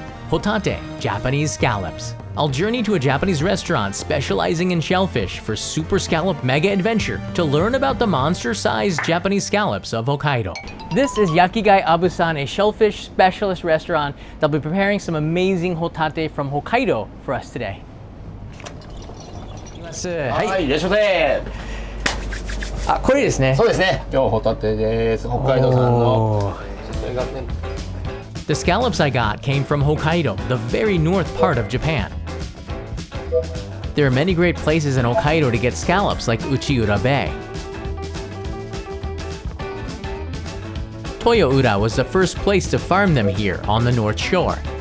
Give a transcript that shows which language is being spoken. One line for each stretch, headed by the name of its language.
English: HOTATE, Japanese scallops. I'll journey to a Japanese restaurant specializing in shellfish for Super Scallop Mega Adventure to learn about the monster-sized Japanese scallops of Hokkaido. This is Yakigai Abusan, a shellfish specialist restaurant. They'll be preparing some amazing HOTATE from Hokkaido for us today.
Japanese: はい、いらっしゃいませ。あ、これですね。そうですね。今日ホタテです。北海道産の。
English: The scallops I got came from Hokkaido, the very north part of Japan. There are many great places in Hokkaido to get scallops like Uchiura Bay. Toyoura was the first place to farm them here on the North Shore.